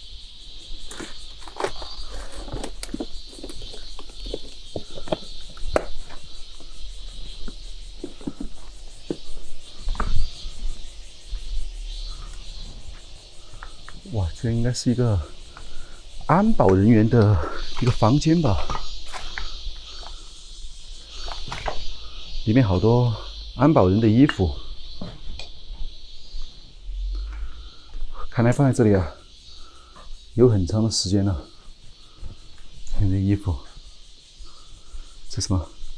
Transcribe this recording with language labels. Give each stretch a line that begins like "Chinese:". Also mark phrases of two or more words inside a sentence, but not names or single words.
Chinese: 哇，这應該是一個安保人員的一個房間吧？裡面好多安保人的衣服，看來放在這裡啊，有很長的時間了。看這衣服，這什麼？